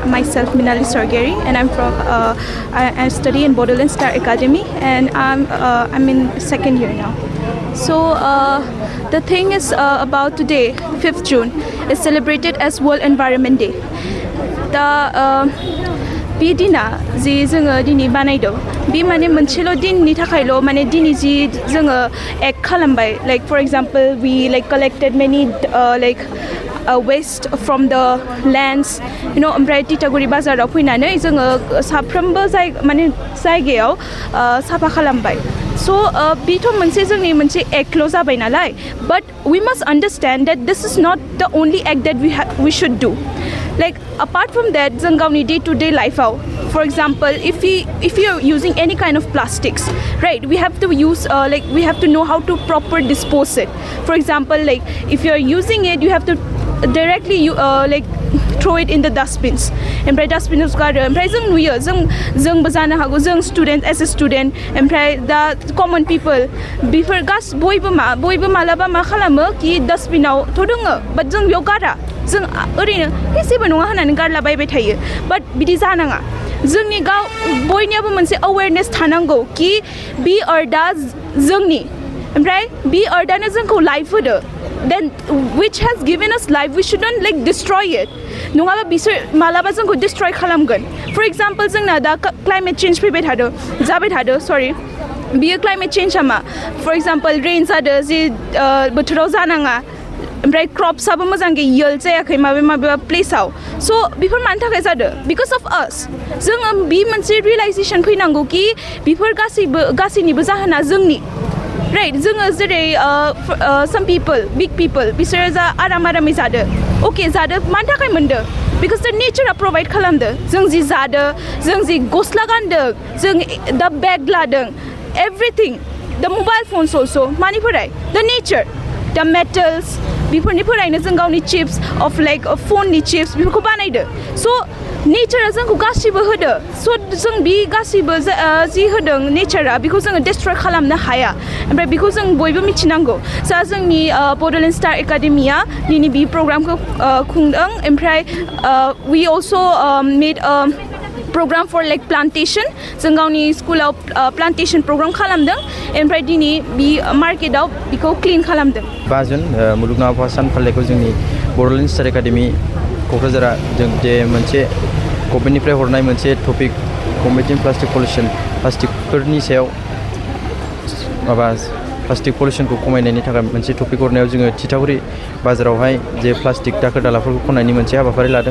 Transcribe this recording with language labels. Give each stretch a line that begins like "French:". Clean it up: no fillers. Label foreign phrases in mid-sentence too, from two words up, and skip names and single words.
English: myself Minali Sorgeri, and I'm from I study in Bodoland Star Academy, and I'm in second year now. So the thing is about today, 5th June, is celebrated as World Environment Day.
Bodo: The बिदिना जि जोङो दिनै बानायदों बे माने मोनसेल' दिननि थाखायल' माने दिनै जि जोङो एक्ट खालामबाय
English: like for example we like collected many like waste from the lands, you know,
Bodo: ओमफ्राय तितागुरि बाजाराव फैनानै जोङो साफ्रोमबो माने जायगायाव साफा खालामबाय. So बेथ' मोनसे जोंनि मोनसे एक्टल' जाबाय नालाय,
English: but we must understand that this is not the only act that we should do. Like apart from that,
Bodo: जों गावनि
English: day-to-day life-आव, for example, if you are using any kind of plastics, right, we have to use we have to know how to proper dispose it. For example, like if you are using it, you have to directly throw it in the dustbins.
Bodo: ओमफ्राय dustbins गारो. ओमफ्राय जों नुयो जोंबो जानो हागौ, जों
English: student as a student,
Bodo: ओमफ्राय दा
English: common people
Bodo: बेफोर बयबो मालाबा मा खालामो कि dustbinaवथ' दङो, but जों बेयाव गारा. जों ओरैनो जेबो नङा होननानै गारलाबायबाय थायो, but बिदि जानाङा. जोंनि बयनियाबो मोनसे awareness थानांगौ कि बे अर्डा जोंनि, ओमफ्राय बे अर्डानो जोंखौ लाइफ होदो.
English: Then which has given us life, we shouldn't like destroy it.
Bodo: नङाबा बिसोर मालाबा जोंखौ destroy खालामगोन.
English: For example,
Bodo: जोंना दा
English: climate change
Bodo: जाबाय थादो, sorry. बियो
English: climate change
Bodo: मा?
English: For example, rain
Bodo: जादो जि बोथोराव जानाङा. ओमफ्राय क्रप्सआबो मोजाङै yield जायाखै माबेबा प्लेसआव. So बेफोर मानि थाखाय जादो?
English: Because of us.
Bodo: जोङो बे मोनसे realization फैनांगौ कि बेफोर गासैनिबो जाहोना जोंनि.
English: Right,
Bodo: जोङो जेरै
English: some people, big people,
Bodo: बिसोरो जा आरामै जादो. Okay, जादो मानि थाखाय मोनदो?
English: Because the nature provide खालामदो.
Bodo: जों जि जादो, जों जि गस्ला गानदों, जों
English: the bag
Bodo: लादों,
English: everything, the mobile phones also,
Bodo: मानिफ्राय?
English: The nature, the metals,
Bodo: बेफोरनिफ्रायनो जों गावनि
English: chips of like phone chips
Bodo: बेफोरखौ बानायदो. So नेचारा जोंखौ गासिबो होदो. So जों बे गासिबो जि होदों नेचारा बेखौ जोङो destroy खालामनो हाया. ओमफ्राय बेखौ जों बयबो मिथिनांगौ. सा जोंनि Bodoland Star Academy-आ दिनै बे प्रग्रामखौ खुंदों.
English: ओमफ्राय we also made a program for like plantation.
Bodo: जों गावनि स्कुलाव
English: plantation program
Bodo: खालामदों. ओमफ्राय दिनै बे मार्केटआव बेखौ क्लिन खालामदों. 5 जुन मुलुगनां आबहावा सान फालिथायखौ जोंनि Bodoland Star Academy क'क्राझारा जों जे मोनसे गभर्नमेन्टनिफ्राय हरनाय मोनसे टपिक
English: combating plastic pollution,
Bodo: प्लास्टिकफोरनि सायाव
English: plastic pollution
Bodo: खमायनायनि थाखाय मोनसे टपिक हरनायाव जोङो तितागुरि बाजारावहाय जे प्लास्टिक दाखोर दालाफोरखौ खननायनि मोनसे हाबाफारि लादों.